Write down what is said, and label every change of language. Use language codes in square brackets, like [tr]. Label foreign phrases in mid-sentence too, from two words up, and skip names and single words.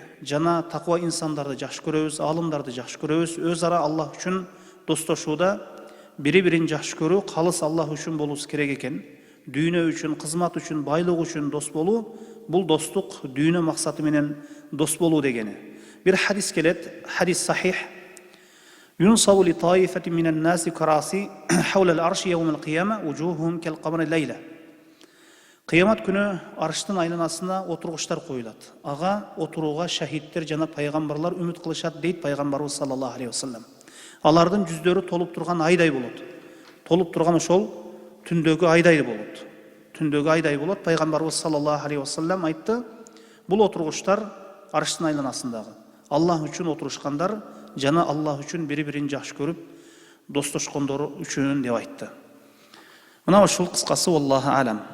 [ky] Жана таква инсандарды жакшы көрөбүз, алымдарды жакшы көрөбүз. Өз ара Аллах үчүн достошууда бири-бирин жакшы көрүү, калыс Аллах үчүн болуусу керек экен. Дүйнө үчүн, кызмат үчүн, байлык үчүн дос болуу, бул достук дүйнө максаты менен дос болуу дегени. Бир хадис келет, хадис сахих. [ar] ينصب لطائفة من الناس كراسي حول العرش يوم القيامة وجوههم كالقمر الليلة. [ky] Кыямат күнү арыштын айланасына отургучтар коюлат. Ага отурууга шахидтер жана пайгамбарлар үмүт кылышат дейт пайгамбарыбыз [ar] صلى الله عليه وسلم. [ky] Алардын жүздөрү толуп турган айдай болот. Толуп турган ошол түндөгү айдай болот. Түндөгү айдай болот. Пайгамбарыбыз [ar] صلى الله عليه وسلم [ky] айтты: бул отургучтар арыштын айланасындагы Аллах үчүн отурушкандар жана Аллах үчүн бири-бирин жакшы көрүп достошкондор үчүн деп айтты. Мына ушул кыскасы, [ar] الله أعلم.